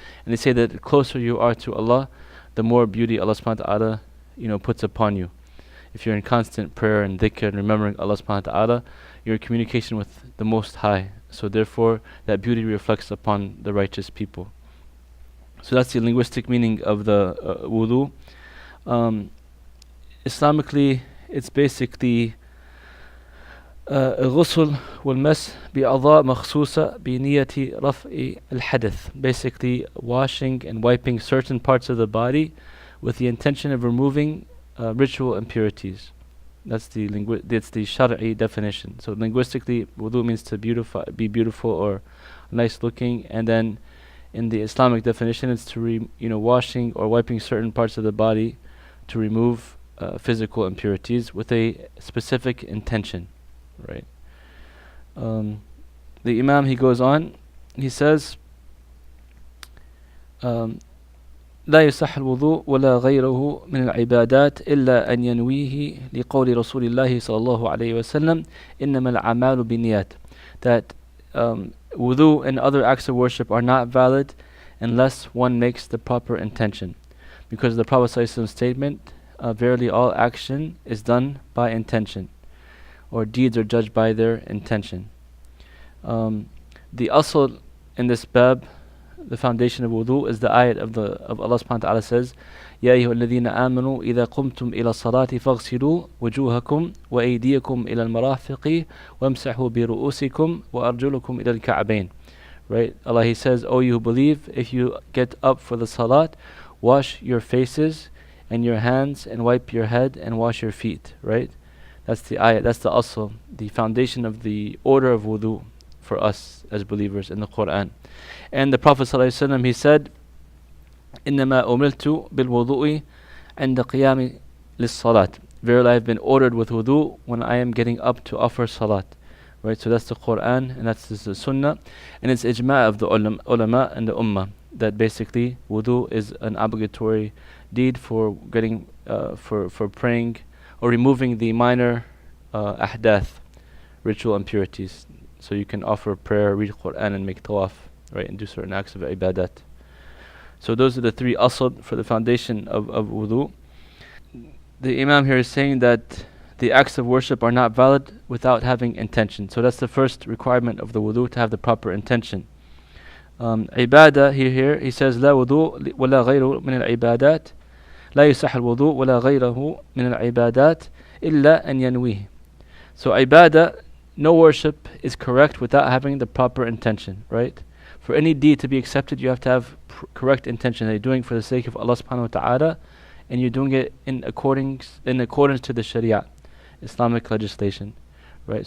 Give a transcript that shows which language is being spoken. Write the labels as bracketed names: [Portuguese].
[English] And they say that the closer you are to Allah, the more beauty Allah subhanahu wa ta'ala puts upon you. If you're in constant prayer and dhikr and remembering Allah subhanahu wa ta'ala, you're in communication with the Most High. So therefore, that beauty reflects upon the righteous people. So that's the linguistic meaning of the wudu. Islamically, it's basically [Arabic] الغسل والمس بأعضاء مخصوصة بنية رفع الحدث. [English] Basically, washing and wiping certain parts of the body with the intention of removing ritual impurities. That's the Shar'i definition. So linguistically, wudu means to be beautiful or nice looking, and then in the Islamic definition, it's to washing or wiping certain parts of the body to remove physical impurities with a specific intention, right? The Imam, he goes on, he says, [Arabic] لا يصح الوضوء ولا غيره من العبادات إلا أن ينويه لقول رسول الله صلى الله عليه وسلم إنما الأعمال بالنيات. [English] That wudu and other acts of worship are not valid unless one makes the proper intention, because the Prophet ﷺ statement, verily all action is done by intention, or deeds are judged by their intention. The asl in this bab, the foundation of wudu, is the ayat of Allah subhanahu wa ta'ala says, [Arabic] يَا أَيُّهَا الَّذِينَ آمَنُوا إِذَا قُمْتُمْ إِلَى الصَّلَاةِ فَاغْسِلُوا وُجُوهَكُمْ وَأَيْدِيَكُمْ إِلَى الْمَرَافِقِ وَامْسَحُوا بِرُؤُوسِكُمْ وَأَرْجُلُكُمْ إِلَى الْكَعْبَيْنِ. [English] Right? Allah, He says, O you who believe, if you get up for the salat, wash your faces and your hands and wipe your head and wash your feet. Right? That's the ayat, that's the asl, the foundation of the order of wudu for us as believers in the Quran. And the Prophet ﷺ, he said, [Arabic] إِنَّمَا أُمِرْتُ بِالْوُضُوءِ عِنْدَ قِيَامِ لِلصَّلَاةِ. [English] Verily I have been ordered with wudu when I am getting up to offer salat. Right, so that's the Quran and that's the Sunnah, and it's ijma' of the ulama and the ummah, that basically wudu is an obligatory deed for getting for praying or removing the minor ahdath, ritual impurities. So you can offer prayer, read Quran and make tawaf, right, and do certain acts of ibadat. So those are the 3 asl for the foundation of wudu. The Imam here is saying that the acts of worship are not valid without having intention. So that's the first requirement of the wudu, to have the proper intention. [Arabic] عبادة [English] here he says [Arabic] لا وضوء ولا غيره من العبادات لا يصح الوضوء ولا غيره من العبادات إلا أن ينويه. [English] So ibadah, no worship is correct without having the proper intention, right? For any deed to be accepted, you have to have correct intention that you're doing for the sake of Allah subhanahu wa ta'ala, and you're doing it in accordance to the Sharia, Islamic legislation, right?